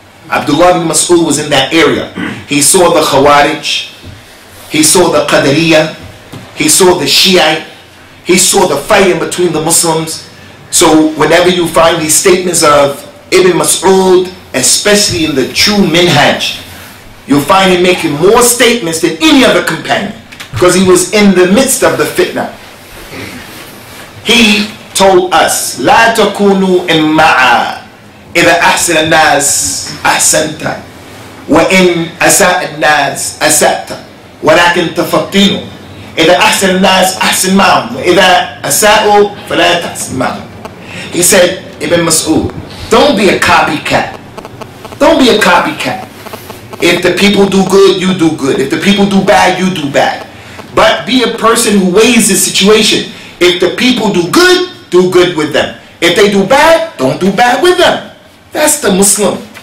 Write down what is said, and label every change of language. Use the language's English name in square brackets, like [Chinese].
[English] Abdullah ibn Mas'ud was in that area. He saw the Khawarij, he saw the Qadariyah, he saw the Shiite, he saw the fighting between the Muslims. So whenever you find these statements of Ibn Mas'ud, especially in the true minhaj, you'll find him making more statements than any other companion, because he was in the midst of the fitna. He told us, [Arabic] لا تكونوا إمعا إذا أحسن الناس أحسنت وإن أساء الناس أسأت ولكن تفطنوا إذا أحسن الناس أحسن معهم وإذا أساءوا فلا تحسن معهم. [English] He said, Ibn Mas'ud, don't be a copycat. Don't be a copycat. If the people do good, you do good. If the people do bad, you do bad. But be a person who weighs the situation. If the people do good with them. If they do bad, don't do bad with them. That's the Muslim.